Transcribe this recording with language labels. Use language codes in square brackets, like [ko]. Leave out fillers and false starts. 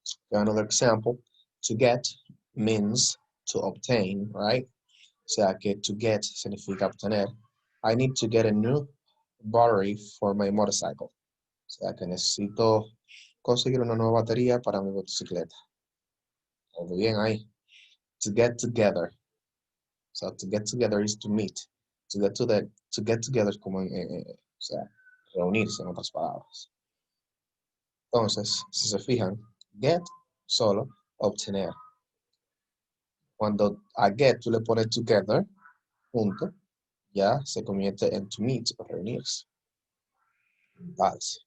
[en] Another example, to get means to obtain, right? [es] O sea que [en] to get [es] significa obtener. [en] I need to get a new battery for my motorcycle. [es] O sea que necesito conseguir una nueva batería para mi motocicleta. Muy bien ahí. [en] To get together. So to get together is to meet. [es] To get together es como o sea, reunirse en otras palabras. Entonces, si se fijan, get solo, obtener. Cuando a get tú le pones together, junto, ya se convierte en to meet o reunirse. Vale.